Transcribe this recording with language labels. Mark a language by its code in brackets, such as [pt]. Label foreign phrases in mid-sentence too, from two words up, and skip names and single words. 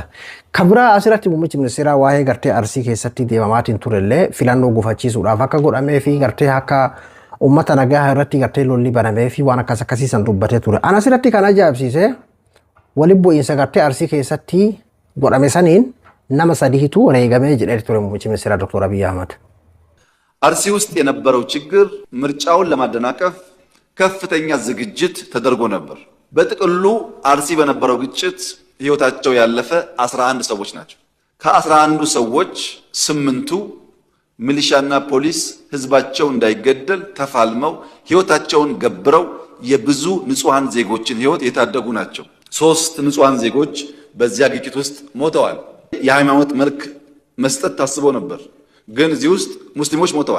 [om] Kabira asirratti muummichi ministeeraa waa'ee gartee Arsii keessatti deemamaatiin turellee filannoo gufachiisuudhaaf akka godhamee fi gartee akka uummata nagaa irratti gartee lolli banamee fi waan akkas akkasiisan dubbatee ture. Ana asirratti kan ajaa'ibsiise waliin bu'iinsa gartee Arsii keessatti godhame saniin nama sadiitu wareegamee jedhee ture muummichi ministeeraa Dr. Abiy Ahmad. [am] አርሲ ውስጥ የነበረው ችግር ምርጫውን ለማደናቀፍ ከፍተኛ ዝግጅት ተደርጎ ነበር። በጥቅሉ አርሲ በነበረው ግጭት ህይወታቸው ያለፈ 11 ሰዎች ናቸው። ከ11ዱ ሰዎች 8ቱ ሚሊሻና ፖሊስ ህዝባቸው እንዳይገደል ተፋልመው ህይወታቸውን ገብረው የብዙ ንጹሃን ዜጎችን ህይወት የታደጉ ናቸው። 3 ንጹሃን ዜጎች በዚያ ግጭት ውስጥ ሞተዋል። የሃይማኖት መልክ መስጠት ታስቦ ነበር። ግን እዚህ ውስጥ ሙስሊሞች ሞተዋል።